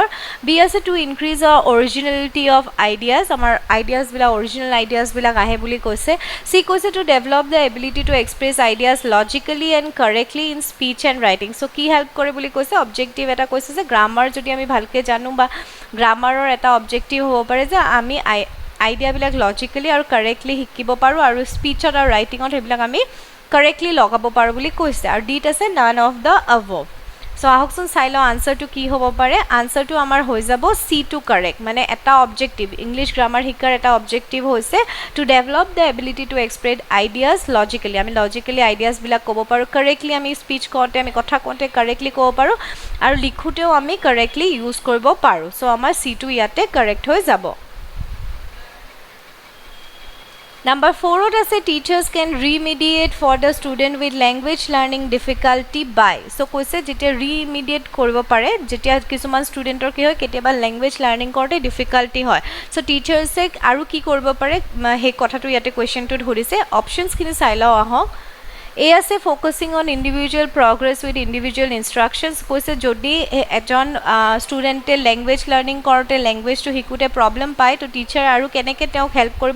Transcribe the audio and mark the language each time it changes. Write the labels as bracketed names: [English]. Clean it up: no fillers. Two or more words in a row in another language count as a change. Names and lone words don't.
[Assamese] B আছে [English] to increase our originality of ideas, [Assamese] আমাৰ ideas বিলাক [English] original ideas [Assamese] বিলাক আহে বুলি কৈছে। C কৈছে [English] to develop the ability to express ideas logically and correctly in speech and writing, [Assamese] so কি help কৰে বুলি কৈছে objective এটা কৈছে যে গ্ৰামাৰ যদি আমি ভালকে জানো বা গ্ৰামাৰৰ এটা objective হ'ব পাৰে যে আমি আইডিয়া বিলাক লজিক্যালি আৰু কাৰেক্টলি শিকিব পাৰো আৰু স্পিচত আৰু ৰাইটিংত সেইবিলাক আমি কাৰেক্টলি লগাব পাৰো বুলি কৈছে। আৰু ডিত আছে [English] none of the above. [Assamese] সো আহকচোন চাই লওঁ আনসাৰটো কি হ'ব পাৰে। আনসাৰটো আমাৰ হৈ যাব সি টু কাৰেক্ট, মানে এটা [English] objective English grammar [Assamese] শিকাৰ এটা অবজেক্টিভ হৈছে [English] to develop the ability to express ideas logically, [Assamese] আমি লজিক্যালি আইডিয়াজবিলাক ক'ব পাৰোঁ, কাৰেক্টলি আমি স্পিচ কৰোঁতে আমি কথা কওঁতে কাৰেক্টলি ক'ব পাৰোঁ আৰু লিখোঁতেও আমি কাৰেক্টলি ইউজ কৰিব পাৰোঁ। চ' আমাৰ সি টু ইয়াতে কাৰেক্ট হৈ যাব। Number 4 আছে [English] teachers can remediate for the student with language learning difficulty by, [Assamese] so কৈছে যেতিয়া remediate কৰিব পাৰে যেতিয়া কিছুমান ষ্টুডেণ্টৰ কি হয় কেতিয়াবা [English] language learning [Assamese] কৰোঁতে ডিফিকাল্টি হয়, চ' টিচাৰ্ছে আৰু কি কৰিব পাৰে সেই কথাটো ইয়াতে কুৱেশ্যনটোত সুধিছে। অপশ্যনছখিনি চাই লওঁ আহক। A আছে [English] focusing on individual progress with individual instructions, [Assamese] কৈছে যদি এজন ষ্টুডেণ্টে [English] language learning [Assamese] কৰোঁতে লেংগুৱেজটো শিকোঁতে প্ৰব্লেম পায় তো টিচাৰ আৰু কেনেকৈ তেওঁক হেল্প কৰিব।